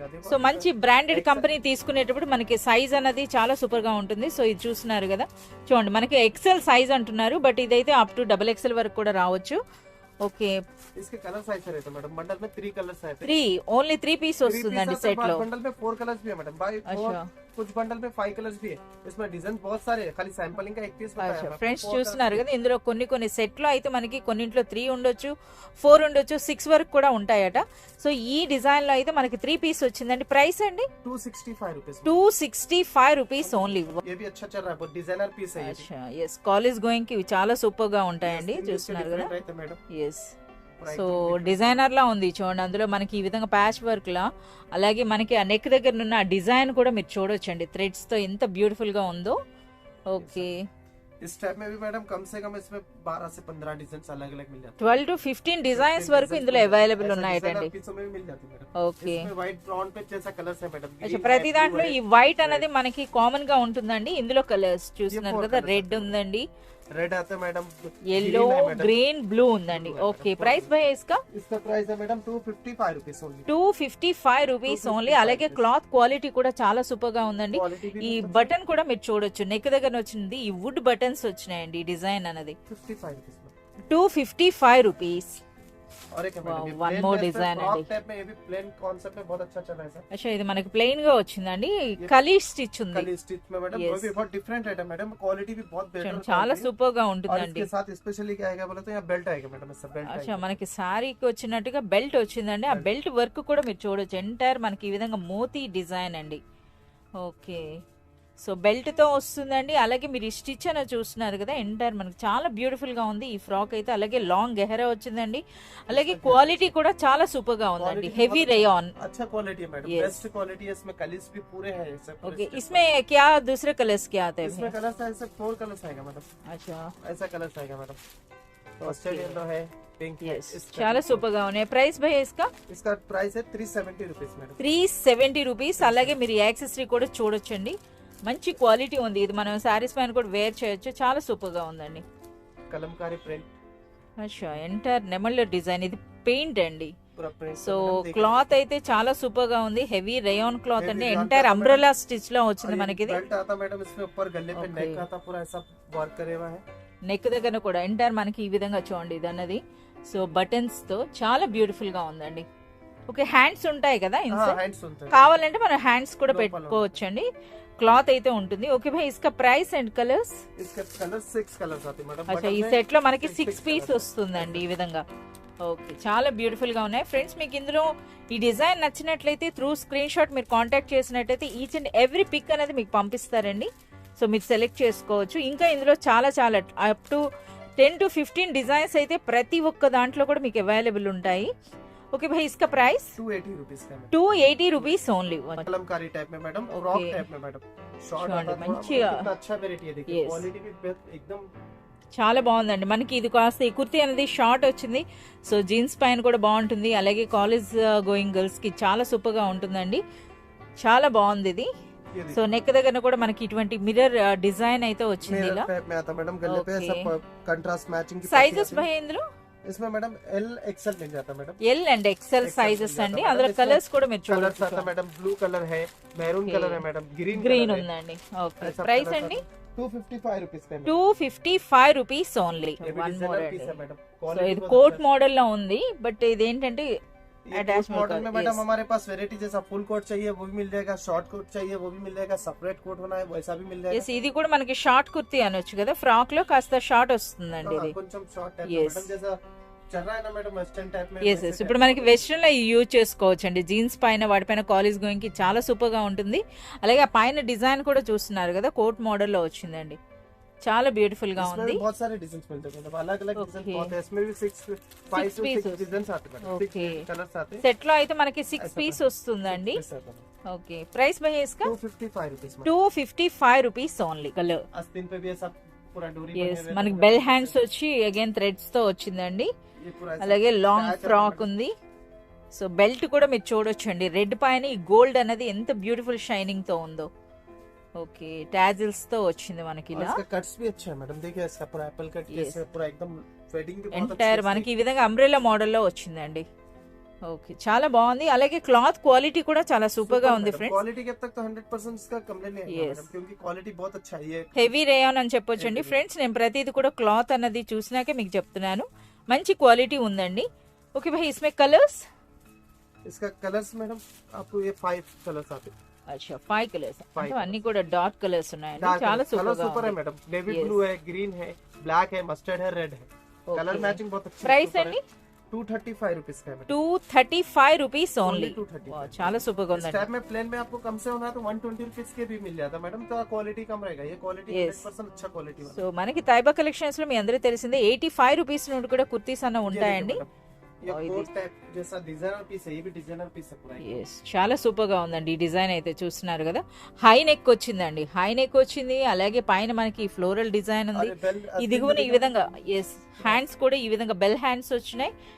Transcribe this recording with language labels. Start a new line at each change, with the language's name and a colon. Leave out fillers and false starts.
Telugu: So మంచి branded company తీసుకునేటప్పుడు మనకి సైజ్ అనేది చాలా సూపర్ గా ఉంటుంది। సో ఇది చూస్తున్నారు కదా, చూడండి మనకి XL సైజ్ అంటున్నారు, బట్ ఇదైతే అప్ టు XXL వరకు కూడా రావచ్చు। ఓకే,
Hindi: इसके कलर साइज रहते हैं मैडम। बंडल में 3 कलर्स आते हैं।
Telugu: 3 ఓన్లీ 3 పీస్ వస్తుందండి సెట్ లో।
Hindi: बंडल में 4 कलर्स भी है मैडम भाई। अच्छा, कुछ बंडल में 5 कलर्स भी है। इसमें डिजाइन बहुत सारे हैं, खाली सैंपलिंग का एक पीस बताया है।
Telugu: ఫ్రెండ్స్ చూస్తున్నారు కదా, ఇందులో కొన్ని సెట్ లో అయితే మనకి కొన్నింట్లో 3 ఉండొచ్చు, 4 ఉండొచ్చు, 6 వరకు కూడా ఉంటాయట। సో ఈ డిజైన్ లో అయితే మనకి 3 పీస్ వచ్చిందండి। ప్రైస్ అండి
Hindi: 265 रुपीस।
Telugu: 265 rupees only.
Hindi: ये भी अच्छा चल रहा है, बहुत डिजाइनर पीस है ये।
Telugu: अच्छा, यस, కాలేజ్ గోయింగ్ కి చాలా సూపర్ గా ఉంటాయండి, చూస్తున్నారు కదా। ఎస్, సో డిజైనర్ లా ఉంది చూడండి, అందులో మనకి ఈ విధంగా ప్యాచ్ వర్క్ లా, అలాగే మనకి ఆ నెక్ దగ్గర ఉన్న డిజైన్ కూడా మీరు చూడొచ్చండి, థ్రెడ్స్ తో ఎంత బ్యూటిఫుల్ గా ఉందో। ఓకే,
Hindi: इस टाइप में भी मैडम कम से कम इसमें 12 से 15 डिजाइन अलग अलग मिल जाते
Telugu: 12 to 15 డిజైన్స్ వరకు ఇందులో అవైలబుల్ ఉన్నాయటండి
Hindi: पीसों में भी मिल जाती है मैडम ఓకే इसमें व्हाइट ब्राउन पे जैसा कलर्स है मैडम
Telugu: అచ్చా ప్రతి దాంట్లో ఈ వైట్ అనేది మనకి కామన్ గా ఉంటుందండి ఇందులో కలర్స్ చూస్తున్నారు కదా రెడ్ ఉందండి
Hindi: रेड आता है मैडम
Telugu: येलो ग्रीन ब्लू ఉందండి ఓకే ప్రైస్ భయ్యా ఇస్కా
Hindi: इसका प्राइस है madam 255 rupees only
Telugu: 255 rupees only అలాగే క్లాత్ క్వాలిటీ కూడా చాలా సూపర్ గా ఉందండి ఈ బటన్ కూడా మీరు చూడొచ్చు నెక్ దగ్గర వచ్చింది ఈ వుడ్ బటన్స్ వచ్చినాయండి ఈ డిజైన్ అనేది
Hindi: 55 रुपीस में
Telugu: 255 రూపీస్
Hindi: और एक है मैडम ये
English: one plain more
Hindi: dress पे
English: design
Hindi: फ्रॉक है। टाइप में ये भी प्लेन कॉन्सेप्ट में बहुत अच्छा चल रहा है सर
Telugu: అచ్చా ఇది మనకి ప్లెయిన్ గా వచ్చిందండి కలీ స్టిచ్ ఉంది
Hindi: कली स्टिच में मैडम वो भी बहुत डिफरेंट है मैडम क्वालिटी भी बहुत बेटर
Telugu: చాలా సూపర్ గా
Hindi: और
Telugu: ఉంటుందండి
Hindi: इसके साथ स्पेशली क्या आएगा बोले तो यहाँ बेल्ट आएगा मैडम इसका बेल्ट
Telugu: అచ్చా మనకి సారీకి వచ్చినట్టుగా బెల్ట్ వచ్చిందండి ఆ బెల్ట్ వర్క్ కూడా మీరు చూడొచ్చు ఎంటైర్ మనకి ఈ విధంగా మోతీ డిజైన్ అండి ఓకే సో బెల్ట్ తో వస్తుందండి అలాగే మీరు ఈ స్టిచ్ అనేది చూస్తున్నారు కదా ఎంటైర్ మనకి చాలా బ్యూటిఫుల్ గా ఉంది ఈ ఫ్రాక్ అయితే అలాగే లాంగ్ గెహరా వచ్చిందండి అలాగే క్వాలిటీ కూడా చాలా సూపర్ గా ఉందండి హెవీ రేయాన్
Hindi: अच्छा क्वालिटी है मैडम बेस्ट क्वालिटी है इसमें कलर्स भी पूरे हैं ऐसे ओके इसमें क्या दूसरे कलर्स क्या आते हैं इसमें कलर्स ऐसे 4 कलर्स आएगा मैडम अच्छा ऐसा कलर्स आएगा मैडम मस्टर्ड येलो है पिंक
Telugu: यस చాలా సూపర్ గా ఉన్నాయి ప్రైస్ భయ్యా ఇస్కా
Hindi: इसका प्राइस है 370 रुपीस मैडम
Telugu: 370 రూపీస్ అలాగే మీరు యాక్సెసరీ కూడా చూడొచ్చండి మంచి క్వాలిటీ ఉంది ఇది మనం సారీస్ పైన కూడా వేర్ చేయొచ్చు చాలా సూపర్ గా ఉందండి
Hindi: कलमकारी प्रिंट
Telugu: అచ్చా ఎంటైర్ నెమళ్ళ డిజైన్ ఇది పెయింట్ అండి
Hindi: पूरा प्रिंट
Telugu: సో క్లాత్ అయితే చాలా సూపర్ గా ఉంది హెవీ రేయాన్ క్లాత్ అండి ఎంటైర్ అంబ్రెలా స్టిచ్ లో వచ్చింది మనకి ఇది
Hindi: बेल्ट आता मैडम इसमें ऊपर गले पे नेक आता पूरा ऐसा वर्क करे हुआ है
Telugu: నెక్ దగ్గర కూడా ఎంటైర్ మనకి ఈ విధంగా చూడండి ఇది అన్నది సో బటన్స్ తో చాలా బ్యూటిఫుల్ గా ఉందండి ఓకే హ్యాండ్స్ ఉంటాయి కదా ఇన్సైడ్
Hindi: हैंड्स सुनते हैं
Telugu: కావాలంటే మనం హ్యాండ్స్ కూడా పెట్టుకోవచ్చండి క్లాత్ అయితే ఉంటుంది okay Bhai Iska price and colours
Hindi: इसके कलर 6 कलर्स आते हैं मैडम
Telugu: అచ్చా ఈ సెట్ లో మనకి 6 పీస్ వస్తుందండి ఈ విధంగా ఓకే చాలా బ్యూటిఫుల్ గా ఉన్నాయి ఫ్రెండ్స్ మీకు ఇందులో ఈ డిజైన్ నచ్చినట్లయితే త్రూ స్క్రీన్ షాట్ మీరు కాంటాక్ట్ చేసినట్లయితే ఈచ్ అండ్ ఎవ్రీ పిక్ అనేది మీకు పంపిస్తారండి సో మీరు సెలెక్ట్ చేసుకోవచ్చు ఇంకా ఇందులో చాలా చాలా అప్ టు 10 to 15 డిజైన్స్ అయితే ప్రతి ఒక్క దాంట్లో కూడా మీకు అవైలబుల్ ఉంటాయి
Hindi: ओके भाई इसका प्राइस 280 रुपीस का 280 रुपीस ओनली कलमकारी टाइप में मैडम फ्रॉक टाइप में मैडम शॉर्ट आता है कितना अच्छा वेराइटी है देखिए क्वालिटी भी एकदम
Telugu: చాలా బాగుందండి మనకి ఇది కాస్త ఈ కుర్తీ అనేది షార్ట్ వచ్చింది సో జీన్స్ పైన కూడా బాగుంటుంది అలాగే కాలేజ్ గోయింగ్ గర్ల్స్ కి చాలా సూపర్ గా ఉంటుందండి చాలా బాగుంది ఇది సో నెక్ దగ్గర కూడా మనకి ఇటువంటి మిర్రర్ డిజైన్ అయితే వచ్చింది ఇలా
Hindi: मैडम गले पे सब कंट्रास्ट मैचिंग
Telugu: సైజెస్ భై ఇందులో
Hindi: इसमें मैडम एल एक्सएल मिल जाता है madam
Telugu: L and XL sizes అండి అందులో కలర్స్ కూడా మీరు
Hindi: कलर्स
Telugu: చూడొచ్చు
Hindi: आता है मैडम ब्लू कलर है मैरून कलर है मैडम ग्रीन
Telugu: గ్రీన్ ఉందండి ఓకే ప్రైస్ అండి
Hindi: 255 रुपीस का
Telugu: 255 rupees only one more
Hindi: piece है मैडम
Telugu: సో ఇది కోట్ మోడల్ లో ఉంది బట్ ఇది ఏంటంటే
Hindi: अटैच मॉडल में मैडम हमारे पास वेराइटी जैसा फुल कोट चाहिए वो भी मिल जाएगा शॉर्ट कोट चाहिए वो भी मिल जाएगा सेपरेट कोट होना है वैसा भी मिल जाएगा
Telugu: ఎస్ ఇది కూడా మనకి షార్ట్ కుర్తీ అనొచ్చు కదా ఫ్రాక్ లో కాస్త షార్ట్ వస్తుందండి ఇది కొంచెం షార్ట్ టైప్
English: Yes.
Hindi: मैडम जैसा चल रहा है ना मैडम वेस्टर्न टाइप में
Telugu: ఎస్ ఎస్ ఇప్పుడు మనకి వెస్ట్రన్ లో యూజ్ చేసుకోవచ్చు అండి జీన్స్ పైన వాటిపైన కాలేజ్ గోయింగ్ కి చాలా సూపర్ గా ఉంటుంది అలాగే ఆ పైన డిజైన్ కూడా చూస్తున్నారు కదా కోట్ మోడల్ లో వచ్చిందండి చాలా బ్యూటిఫుల్ గా ఉంది
Hindi: बहुत सारे डिजाइन मिलते हैं मतलब अलग अलग डिजाइन बहुत है इसमें भी 5 to 6 डिजाइन आते हैं
English: Okay.
Hindi: 6 कलर्स आते हैं
Telugu: సెట్ లో అయితే మనకి 6 పీస్ వస్తుందండి ఓకే ప్రైస్ భయ్యా ఇస్కా
Hindi: 255 रुपीस में
Telugu: 255 రూపీస్ ఓన్లీ కలర్
Hindi: आस्तीन पे भी ऐसा पूरा डोरी
Telugu: ఎస్ మనకి బెల్ హ్యాండ్స్ వచ్చి అగైన్ థ్రెడ్స్ తో వచ్చిందండి
Hindi: ये पूरा
Telugu: అలాగే లాంగ్ ఫ్రాక్ ఉంది సో బెల్ట్ కూడా మీరు చూడొచ్చండి రెడ్ పైన ఈ గోల్డ్ అనేది ఎంత బ్యూటిఫుల్ షైనింగ్ తో ఉందో ఓకే టాజిల్స్ తో వచ్చింది మనకి
Hindi: और
Telugu: ఇలా
Hindi: इसका कट्स भी अच्छा है मैडम देखिए इसका पूरा एप्पल कट जैसे पूरा एकदम फेडिंग भी बहुत
Telugu: ఎంటైర్ మనకి ఈ విధంగా అంబ్రెల్లా మోడల్ లో వచ్చిందండి ఓకే చాలా బాగుంది అలాగే క్లాత్ క్వాలిటీ కూడా చాలా సూపర్ గా ఉంది ఫ్రెండ్స్
Hindi: क्वालिटी के अब तक तो 100% इसका कंप्लेंट नहीं है मैडम क्योंकि क्वालिटी बहुत अच्छा है ये
Telugu: హెవీ రేయాన్ అని చెప్పొచ్చండి ఫ్రెండ్స్ నేను ప్రతిది కూడా క్లాత్ అన్నది చూసినాకే మీకు చెప్తున్నాను మంచి క్వాలిటీ ఉందండి ఓకే భాయ్ ఇస్మే కలర్స్
Hindi: इसका कलर्स मैडम आपको ये 5 कलर्स आते हैं
Telugu: అచ్చా 5 కలర్స్ అంటే అన్ని కూడా డార్క్ కలర్స్ ఉన్నాయండి చాలా
Hindi: कलर
Telugu: సూపర్ గా
Hindi: सुपर है
Telugu: ఉంది
Hindi: मैडम नेवी ब्लू है ग्रीन है ब्लैक है मस्टर्ड है रेड है कलर मैचिंग बहुत अच्छा
Telugu: ప్రైస్ అండి
Hindi: 235 रुपीस का है मैडम
Telugu: 235 రూపీస్ ఓన్లీ 235 చాలా సూపర్ గా
Hindi: इस
Telugu: ఉందండి
Hindi: टाइप में प्लेन में आपको कम से होना है तो 120 रुपीस के भी मिल जाता है मैडम तो क्वालिटी कम रहेगा ये क्वालिटी 100% अच्छा क्वालिटी
Telugu: సో మనకి తైబా కలెక్షన్స్ లో మీ అందరికీ తెలిసిందే 85 రూపీస్ నుండి కూడా కుర్తీస్ అన్న ఉంటాయండి
Hindi: ये कोट टाइप जैसा डिजाइनर पीस है, ये भी डिजाइनर पीस है पूरा।
Telugu: ఎస్ చాలా సూపర్ గా ఉందండి ఈ డిజైన్ అయితే చూస్తున్నారు కదా. హై నెక్ వచ్చిందండి, హై నెక్ వచ్చింది. అలాగే పైన మనకి ఫ్లోరల్ డిజైన్ ఉంది. ఈ దిగువన ఈ విధంగా ఎస్ హ్యాండ్స్ కూడా ఈ విధంగా బెల్ హ్యాండ్స్ వచ్చినాయి.